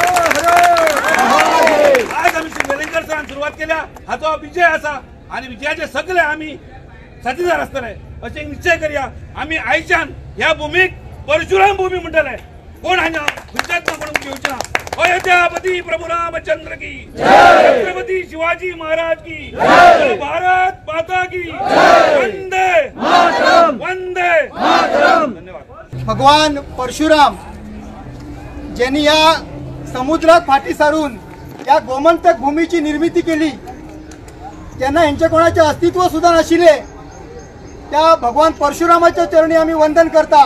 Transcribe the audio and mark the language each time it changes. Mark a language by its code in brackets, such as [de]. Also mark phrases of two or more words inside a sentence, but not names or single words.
[kok] आज आमी श्री वेलिंगकर सरान सुरवात केल्या हाचो विजय आसा आनी विजयाचे सगळे आमी साथीदार आसतले अशें निश्चय करया. आमी आयच्यान ह्या भूमीक परशुराम भूमी म्हणटले. कोण हांगा विचारता म्हणून घेवचे ना. अयोध्यापती प्रभु रामचंद्र की छत्रपती शिवाजी महाराज की भारत माता की वंदे वंदे. धन्यवाद. [mr] भगवान परशुराम ज्यांनी या समुद्रात फाटी सारून या गोमंतक भूमीची निर्मिती केली, त्यांना यांच्या कोणाचे अस्तित्व सुद्धा नशिले त्या भगवान परशुरामाच्या चरणी आम्ही वंदन करता.